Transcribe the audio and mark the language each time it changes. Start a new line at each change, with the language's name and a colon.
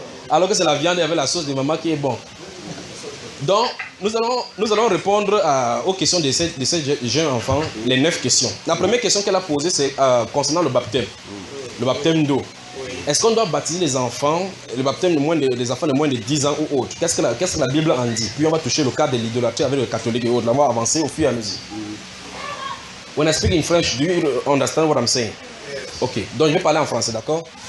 French: Alors que c'est la viande avec la sauce de maman qui est bon. Donc, nous allons répondre aux questions de ces jeunes enfants, les 9 questions. La première question qu'elle a posée, c'est concernant le baptême. Le baptême d'eau. Est-ce qu'on doit baptiser les enfants, le baptême des enfants de moins de 10 ans ou autre? Qu'est-ce que la Bible en dit? Puis on va toucher le cas de l'idolâtrie avec les catholiques et autres. Là, on va avancer au fur et à mesure.
English: When I speak in French, do you understand what I'm saying?
French: Ok, donc je vais parler en français, d'accord?